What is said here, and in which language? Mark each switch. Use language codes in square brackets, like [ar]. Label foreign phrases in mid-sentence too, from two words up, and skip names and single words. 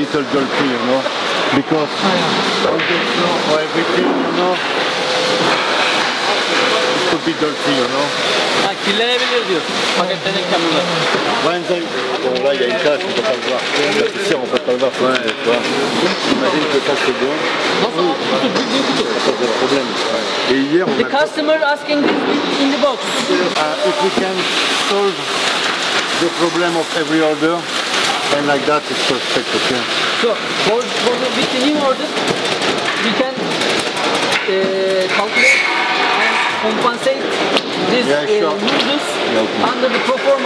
[en] little gulpy, you know, because all the floor or everything, you know, it could be dirty, you know. [tr] Kirlenebilir diyor. Paketlenek kamyonlar. [fr] Bon, là, il y a une tache, on ne peut pas le voir. Ici, on ne peut pas le voir, tu vois. Imagine que ça, c'est bon. Ça, c'est le problème. Et hier, on [en] The customer asking this in the box. if we can solve the problem of every order, and like that, it's perfect, okay? So with the new order, we can calculate and compensate this losses under the pro forma.